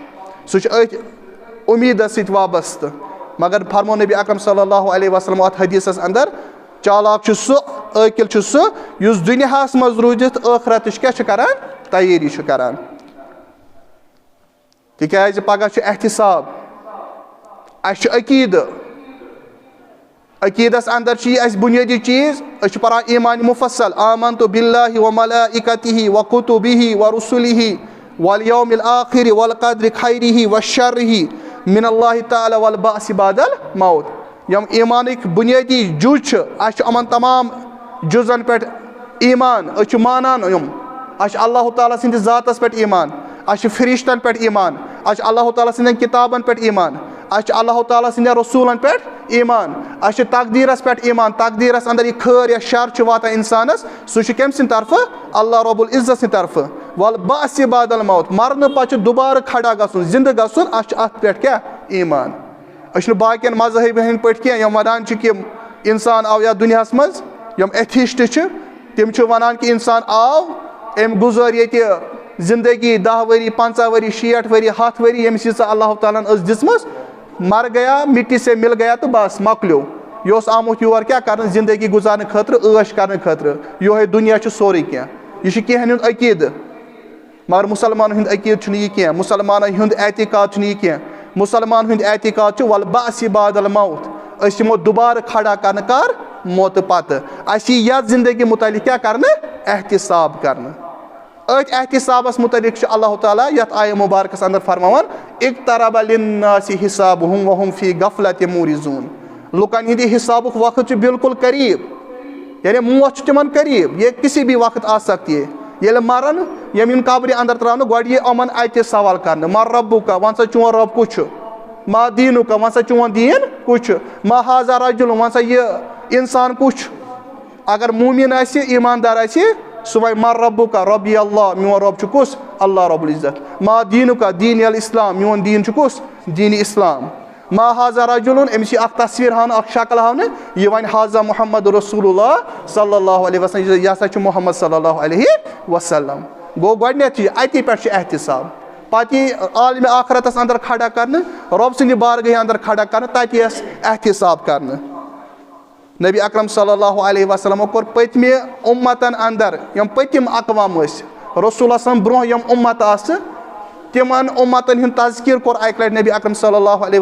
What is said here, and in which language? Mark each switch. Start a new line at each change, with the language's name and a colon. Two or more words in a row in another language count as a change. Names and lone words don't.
Kashmiri: سُہ چھُ أتھۍ اُمیٖدس سۭتۍ وابستہٕ. مگر فرمو نبی اکرم
Arabic: صلی اللہ علیہ وسلم
Kashmiri: اتھ حدیثس انٛدر, چالاک چھُ سُہ, عٲقِل چھُ سُہ, یُس دُنیاہس منٛز روٗزِتھ ٲخرتٕچ کیٛاہ چھُ کران, تیٲری چھُ کران. تِکیٛازِ پگاہ چھُ احتساب, اسہِ چھُ عقیدٕ, عقیٖدس انٛدر چھُ یہِ اسہِ بنیٲدی چیٖز, أسۍ چھِ پران ایمان مُفصل,
Arabic: آمنتُ باللہ وملائکتہ وکتبہ ورسلہ والیوم الآخر والقدر خیرہ وشرہ من اللہ تعالیٰ والبعث بعد الموت.
Kashmiri: یِم ایمانٕکۍ بنیٲدی جُز چھِ, اسہِ چھُ یِمن تمام جُزن پٮ۪ٹھ ایمان, أسۍ چھِ مانان یِم. اسہِ چھُ اللہ تعالیٰ سٕنٛدِس ذاتس پٮ۪ٹھ ایمان, اسہِ چھُ فرشتن پٮ۪ٹھ ایمان, اسہِ چھُ اللہ تعالیٰ سٕنٛدٮ۪ن کِتابن پٮ۪ٹھ ایمان, اسہِ چھُ اللہ تعالیٰ سٕنٛدٮ۪ن رسوٗلن پٮ۪ٹھ ایمان, اسہِ چھُ تقدیٖرس پٮ۪ٹھ ایمان. تقدیٖرس انٛدر یہِ خٲر یا شر چھُ واتان انسانس, سُہ چھُ کٔمۍ سٕنٛدِ طرفہٕ, اللہ رب العزت سٕنٛدِ طرفہٕ.
Arabic: والبعث بعد الموت,
Kashmiri: مرنہٕ پتہٕ چھُ دُبارٕ کھڑا گژھُن, زندٕ گژھُن, اسہِ چھُ اتھ پٮ۪ٹھ کیٛاہ, ایمان. أسۍ چھِنہٕ باقین مذہبن ہٕنٛدۍ پٲٹھۍ کینٛہہ یِم ونان چھِ کہِ انسان آو یتھ دُنیاہس منٛز, یِم ایتھیسٹ چھِ تِم چھِ ونان کہِ انسان آو, أمۍ گُزٲر ییٚتہِ زندگی 10 ؤری 50 ؤری 60 ؤری 100 ؤری ییٚمِس ییٖژاہ اللہ تعالیٰ ہن ٲس دِژمٕژ
Urdu: مر گیا مٹی سے مل گیا
Kashmiri: تہٕ بس مۄکلیو یہِ اوس آمُت یور کیٛاہ کرنہٕ زندگی گُزارنہٕ خٲطرٕ عٲش کرنہٕ خٲطرٕ یِہوے دُنیا چھُ سورُے کینٛہہ یہِ چھُ کینٛہہ ہُنٛد عقیدٕ مگر مُسلمانن ہُنٛد عقیدٕ چھُنہٕ یہِ کینٛہہ مُسلمانن ہُنٛد اعتقاد چھُنہٕ یہِ کینٛہہ مُسلمان ہُنٛد اعتقاد چھُ
Arabic: والبعث بعد الموت
Kashmiri: أسۍ یِمو دُبارٕ کھڑا کرنہٕ کر موتہٕ پتہٕ اَسہِ یی یتھ زندگی متعلق کیٛاہ کرنہٕ احتساب کرنہٕ أتھۍ احتسابس متعلق چھُ اللہ تعالیٰ یتھ آیہِ مُبارکس انٛدر فرماوان
Arabic: اقترب للناس حسابهم وهم فی غفلۃ معرضون
Kashmiri: لُکن ہٕنٛدِ حسابُک وقت چھُ بالکل قریٖب یعنی موت چھُ تِمن قریٖب
Urdu: یہ کسی بھی وقت آ سکتی ہے
Kashmiri: ییٚلہِ مرن یِم یِن قبرِ انٛدر تراونہٕ گۄڈٕ یی یِمن اتہِ سوال کرنہٕ
Arabic: ما ربُکا
Kashmiri: ون سا چون رب کُس چھُ
Arabic: ما دیٖنُکا
Kashmiri: ون سا چون دیٖن کُس چھُ
Arabic: ما ہاذا رجُل
Kashmiri: ون سا یہِ انسان کُس چھُ اگر موٗمِن آسہِ ایماندار آسہِ سُہ وَنہِ
Arabic: ما ربُکا ربی اللہ
Kashmiri: میون رب چھُ کُس اللہ رب العزت
Arabic: ما دیٖنُکا دیٖن الاسلام
Kashmiri: میون دیٖن چھُ کُس دیٖنِ اسلام
Arabic: ما ہاذا رجُلن
Kashmiri: أمِس یی اکھ تصویٖر ہاونہٕ اکھ شکل ہاونہٕ یہِ وَنہِ
Arabic: ہاذا محمد رسول اللہ صلی اللہ علیہ وسلم
Kashmiri: یہِ ہسا چھُ محمد
Arabic: صلی اللہ علیہ وسلم
Kashmiri: گوٚو گۄڈٕنیتھ یہِ اتی پٮ۪ٹھ چھُ احتساب پتہٕ یی عالمِ آخرتس انٛدر کھڑا کرنہٕ رۄب سٕنٛدِ بارگاہہِ انٛدر کھڑا کرنہٕ تتہِ یِیَس احتساب کرنہٕ نبی اکرم
Arabic: صلی اللہ علیہ وسلمو
Kashmiri: کوٚر پٔتمہِ اُمتن انٛدر یِم پٔتِم اقوام ٲسۍ رسول صٲبن برونٛہہ یِم اُمت آسہٕ تِمن اُمتن ہُنٛد تذکیٖر کوٚر اکہِ لٹہِ نبی اکرم
Arabic: صلی اللہ علیہ